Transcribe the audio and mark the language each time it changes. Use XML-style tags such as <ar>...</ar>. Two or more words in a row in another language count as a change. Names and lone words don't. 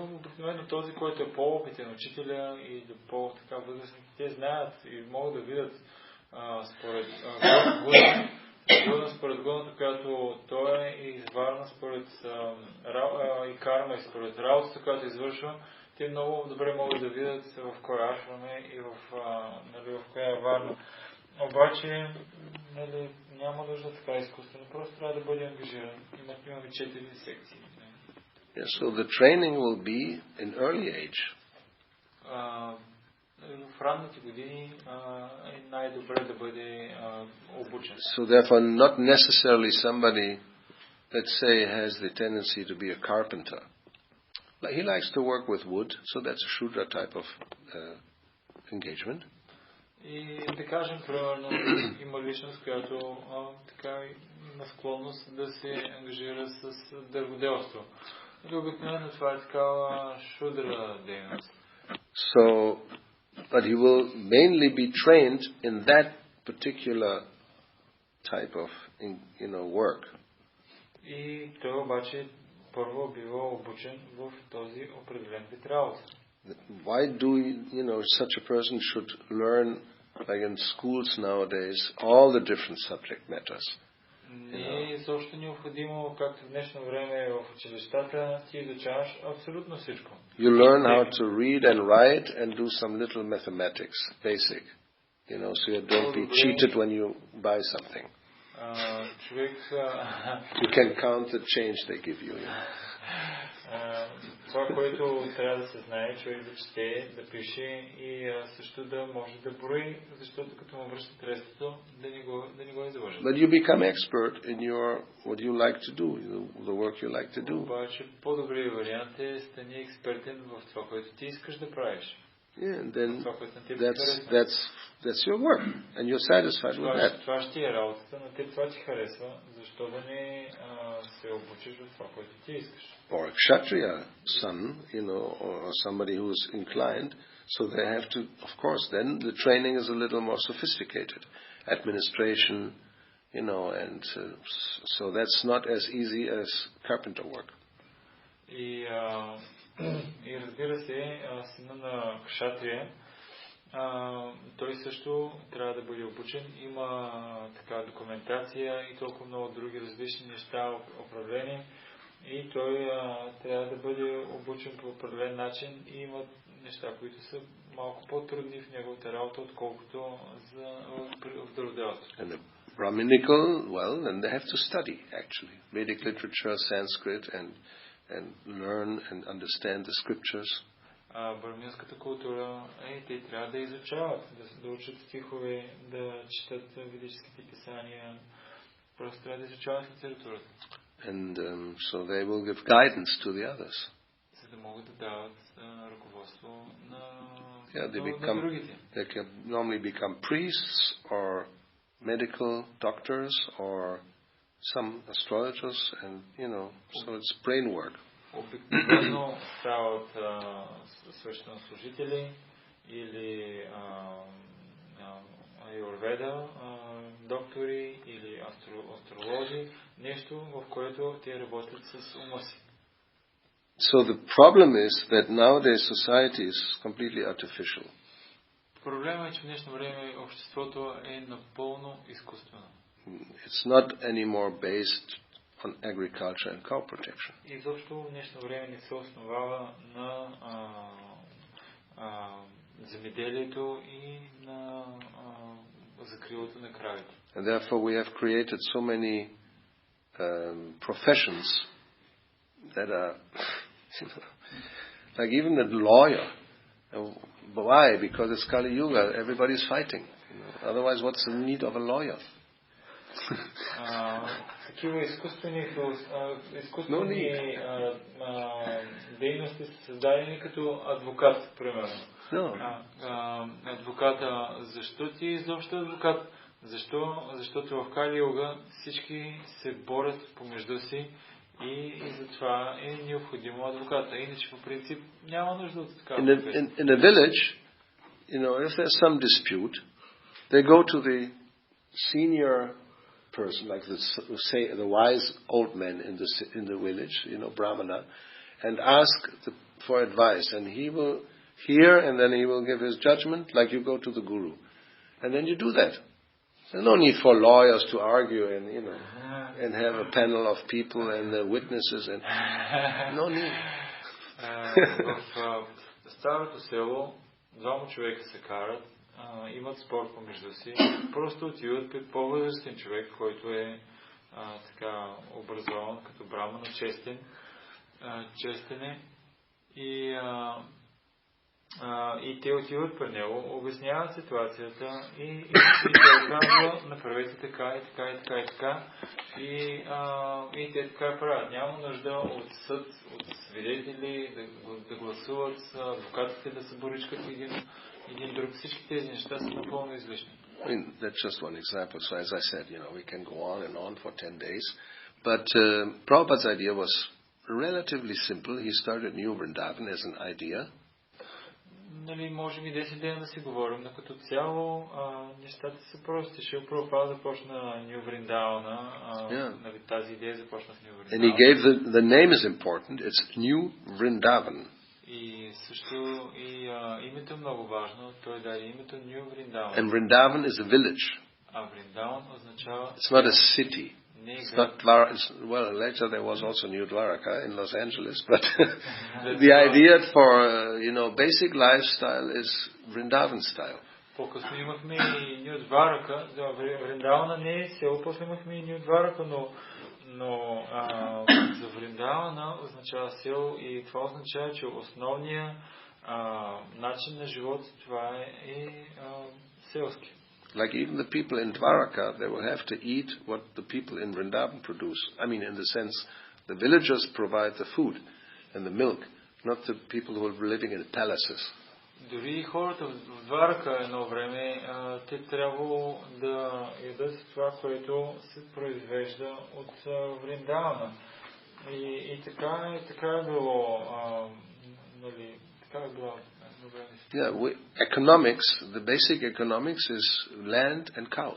<bg>Обикновено този, който е по-опитен, учителя и по-така възрастни, те знаят и могат да видят според гуната, която той е, и варна според и карма и според работата, която извършва. Те много добре могат да видят в кой ашрам е и в коя е варна. Обаче няма нужда така изкуствено. Просто трябва да бъде ангажиран. Имаме 4 секции.</bg> <en>Yes, so the training will be in early age.</en> <bg>В ранните години е най-добре да бъде обучен.</bg> <en>So therefore not necessarily somebody, let's say, has the tendency to be a carpenter. He likes to work with wood, so that's a Shudra type of engagement.</en> <bg>И да кажем, примерно, има личност, която така има склонност да се ангажира с дърводелство. Обикновено това е такава Шудра дейност.</bg> <en>So, but he will mainly be trained in that particular type of, work.</en> <bg>И той обаче първо бива обучен в този определен вид работа.</bg> <en>Why do such a person should learn, like in schools nowadays, all the different subject matters?</en> <bg>Не е също необходимо, както в днешно време в училищата, ти изучаваш абсолютно всичко.</bg> <en>You learn how to read and write and do some little mathematics, basic, so you don't be cheated when you buy something. You can count the change they give you.</en> <bg>Това, което трябва да се знае, човек да чете, да пише и също да може да брои, защото като му връща средството, да не го излъжат.</bg> <en>But you become expert in what you like to do, the work you like to do.</en> <bg>Обаче по-добрият вариант е стани експертен в това, което ти искаш да правиш.</bg> <en>Yeah, and then that's your work, and you're satisfied with that.</en> <bg>Това ще е работата, на теб това ти харесва, защо да не се обучиш в това, което ти искаш.</bg> <en>Or a kshatriya son, or somebody who's inclined, so they have to, of course, then the training is a little more sophisticated. Administration, and so that's not as easy as carpenter work.</en> <bg>И разбира се, сина на кшатрия, той също трябва да бъде обучен. Има така документация и толкова много други различни неща, управление. И той трябва да бъде обучен по определен начин и има неща, които са малко по-трудни в неговата работа, отколкото в дърводелството.</bg> <en>And the Brahminical, well, then they have to study, actually. Vedic literature, Sanskrit, and learn and understand the scriptures.</en> <bg>Браминската култура, те трябва да изучават, да учат стихове, да четат ведическите писания, просто трябва да изучават литературата.</bg> <en>And so they will give guidance to the others.</en> <bg>За да могат да дават ръководство на другите.</bg> <en>They can normally become priests or medical doctors or some astrologers, and so it's brain work.</en> <bg>Обикновено стават свещенослужители или аюрведа, доктори или астролози, нещо, в което те работят с ума си.</bg> <en>So the problem is that nowadays society is completely artificial.</en> <bg>Проблемът е, че в днешно време обществото е напълно изкуствено.</bg> <en>It's not anymore based on agriculture and cow protection.</en> <bg>Изобщо в днешно време не се основава на земеделието и на закрилото на кравите.</bg> <en>And therefore we have created so many professions that are, like even a lawyer. Why? Because it's Kali Yuga. Everybody's fighting. Otherwise, what's the need of a lawyer?</en> <bg>Такива изкуствени дейности са създадени като адвокат, примерно. Адвоката, защо ти изобщо адвокат? Защото в Кали Юга всички се борят помежду си и затова е необходимо адвоката. Иначе по принцип няма нужда от такава.</bg> <en>In a village, if there's some dispute, they go to the senior person, like the wise old man in the village, Brahmana, and ask for advice, and he will hear, and then he will give his judgment, like you go to the guru, and then you do that. There's no need for lawyers to argue and have a panel of people and the witnesses, and no need.</en> <bg>В старото село двама човека се карат, имат спор помежду си, просто отиват пред по-възрастен човек, който е така образован като брамана, честен е и те отиват при него, обясняват ситуацията и той казва, направете така и така и така и така и те така правят. Няма нужда от съд, от свидетели да гласуват, адвокатите да се боричкат един друг. Всички тези неща са напълно излишни.</bg> <en>I mean, that's just one example. So as I said, we can go on and on for 10 days. But Prabhupada's idea was relatively simple. He started New Vrindavan as an idea.</en> <bg>Можем и 10 дена да си говорим, но като цяло нещата са прости. Шрила Прабхупада започна Ню Вриндавана, тази идея започна с Ню Вриндавана.</bg> <en>And he gave the name is important. It's New Vrindavan.</en> <bg>И също името е много важно. Той даде името Ню Вриндаван.</bg> <en>And Vrindavan is a village.</en> <bg>А Вриндаван означава...</bg> <en>It's not a city. It's not well, later there was also New Dwaraka in Los Angeles, but the idea for basic lifestyle is Vrindavan style.</en> <bg>По-късно имахме и Ню Дварака. Вриндавана не е село, после имахме и Ню Дварака, но за Вриндавана означава село и това означава, че основният начин на живот това е селски.</bg> <en>Like even the people in Dwaraka, they will have to eat what the people in Vrindavan produce. I mean, in the sense, the villagers provide the food and the milk, not the people who are living in palaces.</en> <bg>Дори хората в Дварака едно време, те трябвало да ядат това, което се произвежда от Вриндавана. И така е било, така е било.</bg> <en>Yeah, economics, the basic economics is land and cows.</en>